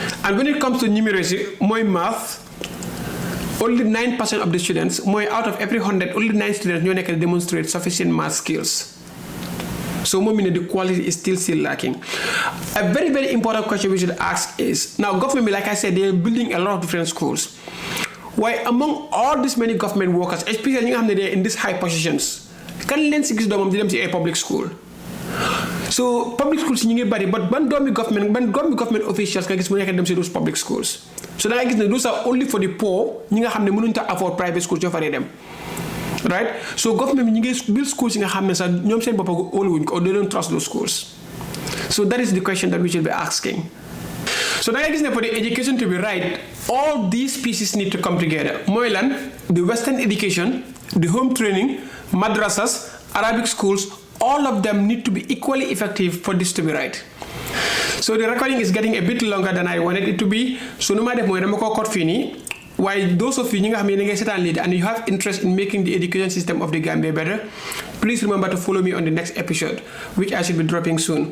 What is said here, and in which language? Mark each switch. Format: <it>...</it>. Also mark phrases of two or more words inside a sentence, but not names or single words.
<en>And when it comes to numeracy, my math, only 9% of the students, out of every 100, only 9 students can demonstrate sufficient math skills. So the quality is still lacking. A very, very important question we should ask is, now government, like I said, they are building a lot of different schools. Why among all these many government workers, especially they're in these high positions,</en> <wo>can len si gis domam di dem ci</wo> <en>a public school.</en> <wo>So</wo> <en>public schools</en> <wo>ñi ngi bari, but ban</wo> <en>government officials</en> <wo>nga gis mu nekk dem ci</wo> <en>those public schools. So</en> <wo>da nga gis ne</wo> <en>those are only for the poor,</en> <wo>ñi nga xamne mënuñ ta afford</wo> <en>private schools</en> <wo>ñoo fa dem.</wo> <en>Right? So government</en> <wo>ñi ngi</wo> <en>build schools</en> <wo>yi nga xamne sax ñom seen boppa óoluwuñ ko,</wo> <en>or they don't trust those schools. So that is the question that we should be asking. So</en> <wo>da nga gis ne</wo> <en>for the education to be right, all these pieces need to come together.</en> <wo>Mooy lan,</wo> <en>the Western education, the home training, madrasas, Arabic schools, all of them need to be equally effective for this to be right. So the recording is getting a bit longer than I wanted it to be. So no matter what, I'm going to cut fini. Why those of you and you have interest in making the education system of the Gambia better, please remember to follow me on the next episode, which I should be dropping soon.</en>